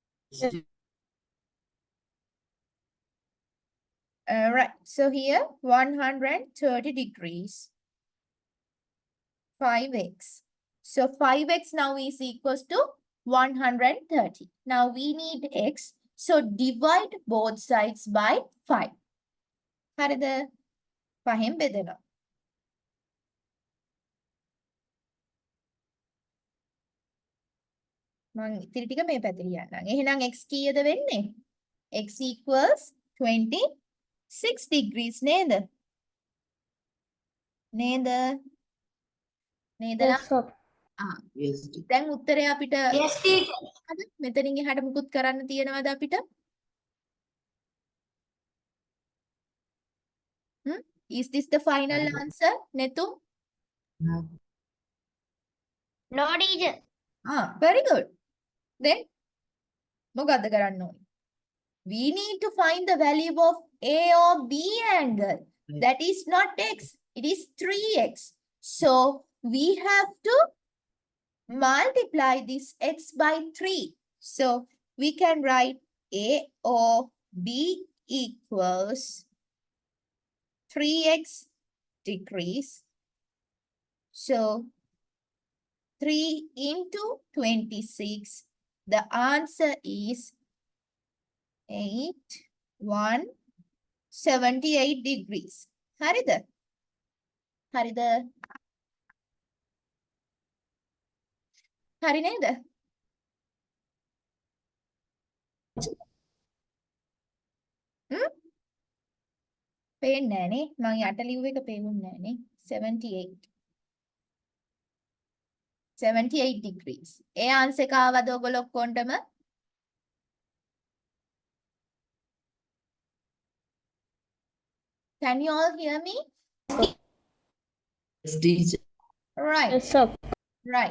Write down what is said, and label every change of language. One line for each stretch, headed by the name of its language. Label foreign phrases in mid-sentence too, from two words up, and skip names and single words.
English: Right. So here 130 degrees. 5x. So 5x now is equals to 130. Now we need x. So divide both sides by 5.
Sinhala: හරිද? 5ෙන් බෙදෙනවා. මම ඉතිරි ටික මේ පැත්තේ ලියන්නම්. එහෙනම් x කීයද වෙන්නේ?
English: x equals 26 degrees
Sinhala: නේද? නේද? නේද?
English: Yes, sir. Yes.
Sinhala: දැන් උත්තරේ අපිට
English: Yes, teacher.
Sinhala: හරිද? මෙතනින් එහාට මුකුත් කරන්න තියෙනවද අපිට?
English: Is this the final answer, Netu? No. No, teacher. Very good. Then,
Sinhala: මොකද්ද කරන්න ඕනේ?
English: We need to find the value of A or B angle. That is not x, it is 3x. So, we have to multiply this x by 3. So, we can write A or B equals 3x degrees. So, 3 into 26, the answer is 178 degrees.
Sinhala: හරිද? හරිද? හරි නේද? පේන්නේ නැහනේ. මම යට ලිව්ව එක පේන්නේ නැහනේ. 78. 78 degrees. ඒ ආන්සර් එක ආවද ඔයගොල්ලෝ ඔක්කොන්ටම?
English: Can you all hear me? Yes, teacher. Right. Yes, sir. Right.